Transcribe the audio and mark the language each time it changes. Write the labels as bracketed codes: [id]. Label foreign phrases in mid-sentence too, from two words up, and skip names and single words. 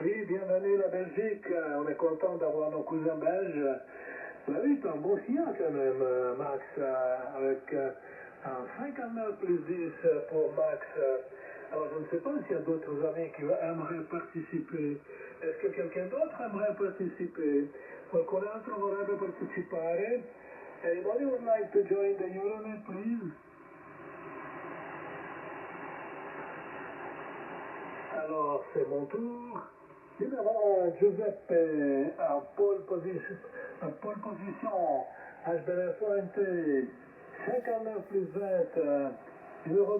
[fr] Oui, bienvenue la Belgique. On est content d'avoir nos cousins belges. Bah oui, c'est un bon signal quand même, Max, avec un 59 plus 10 pour Max. Alors, je ne sais pas s'il y a d'autres amis qui aimeraient participer. Est-ce que quelqu'un d'autre aimerait participer? [it] Qualcun altro vorrebbe partecipare? [en] Anybody would like to join the Euronet, please? [fr] Alors, c'est mon tour. Numéro 1, Giuseppe, en pole position, HBF ONT, 59 plus 20, numéro